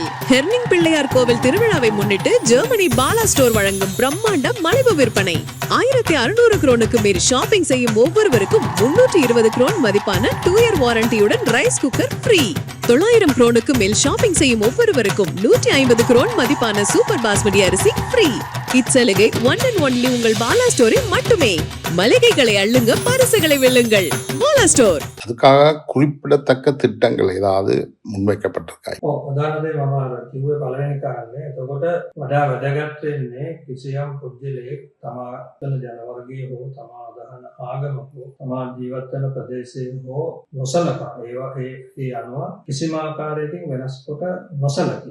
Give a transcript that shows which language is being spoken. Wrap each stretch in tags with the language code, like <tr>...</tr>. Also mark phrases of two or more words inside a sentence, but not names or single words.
<ta>ஹெர்னிங் பிள்ளையார் கோவில் திருவிழாவை முன்னிட்டு ஜெர்மனி பாலா ஸ்டோர் வழங்கும் பிரம்மாண்ட மலிவு விற்பனை. 1600 குரோனுக்கு மேல் ஷாப்பிங் செய்யும் ஒவ்வொருவருக்கும் 320 குரோன் மதிப்பான 2 இயர் வாரண்டியுடன்</ta> <en>rice cooker free.</en> <ta>900 குரோனுக்கு மேல் ஷாப்பிங் செய்யும் ஒவ்வொருவருக்கும் 150 குரோன் மதிப்பான சூப்பர் பாஸ்மதி அரிசி ஃப்ரீ. இச்சலுகை 1</ta> <en>and only</en> <ta>உங்கள் பாலா ஸ்டோரில் மட்டுமே. மளிகைகளை அள்ளுங்க, பரிசுகளை வெல்லுங்கள். பாலா ஸ்டோர். அதுக்காக குறிப்பிடத்தக்க திட்டங்கள் ஏதாவது முன்வைக்கப்பட்டிருக்கா?</ta> <si>උදාහරණයක් මම කිව්වේ පළවෙනි කාරණේ. එතකොට වඩා වැදගත් වෙන්නේ කිසියම් පුද්ගලයෙක් තමා කරන ජනවර්ගයේ හෝ තමා අදහන ආගම හෝ තමා ජීවත් වෙන ප්‍රදේශයේ හෝ නොසලකා ඒ අනුව කිසිම ආකාරයකින් වෙනස් කොට නොසලකී.</si>